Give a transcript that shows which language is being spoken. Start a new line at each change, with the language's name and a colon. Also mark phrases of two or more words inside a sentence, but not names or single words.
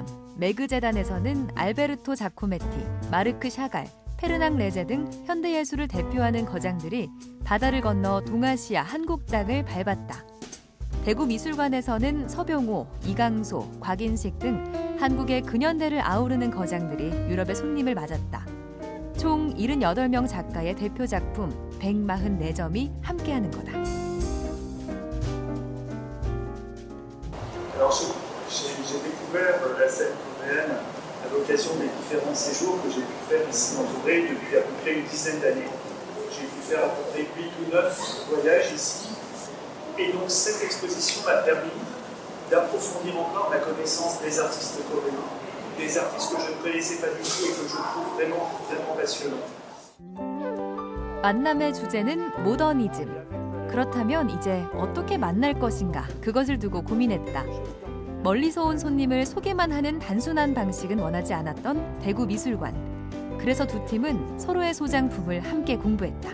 Korean: 메그재단에서는 알베르토 자코메티, 마르크 샤갈, 페르낭 레제 등 현대예술을 대표하는 거장들이 바다를 건너 동아시아 한국 땅을 밟았다. 대구 미술관에서는 서병호, 이강소, 곽인식 등 한국의 근현대를 아우르는 거장들이 유럽의 손님을 맞았다. 총 78명 작가의 대표 작품 144점이 함께하는 거다.
French: J'ai découvert la scène coréenne à l'occasion des différents séjours que j'ai pu faire ici en Corée depuis à peu près une dizaine d'années. J'ai pu faire à peu près 8 ou 9 voyages ici. Et donc cette exposition m'a permis d'approfondir encore ma connaissance des artistes coréens, des artistes que je ne connaissais pas du tout et que je trouve vraiment passionnants.
Korean: 만남의 주제는 모더니즘. 그렇다면 이제 어떻게 만날 것인가 그것을 두고 고민했다. 멀리서 온 손님을 소개만 하는 단순한 방식은 원하지 않았던 대구 미술관. 그래서 두 팀은 서로의 소장품을 함께 공부했다.